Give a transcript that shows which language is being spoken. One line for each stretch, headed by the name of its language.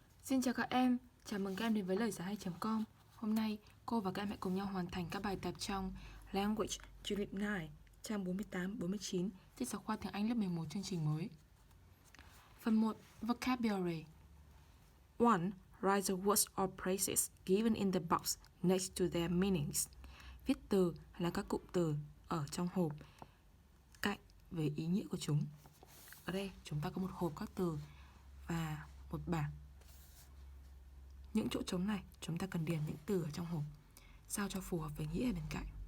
Vietnamese: Xin chào các em, chào mừng các em đến với Loigiaihay.com. Hôm nay, cô và các em hãy cùng nhau hoàn thành các bài tập trong Language Unit 9, trang 48-49, tiết giáo khoa tiếng Anh lớp 11 chương trình mới. Phần 1. Vocabulary. 1.
English: Write the words or phrases given in the box next to their meanings.
Vietnamese: Viết từ là các cụm từ ở trong hộp cạnh với ý nghĩa của chúng. Ở đây chúng ta có một hộp các từ và một bảng. Những chỗ trống này chúng ta cần điền những từ ở trong hộp sao cho phù hợp với nghĩa ở bên cạnh.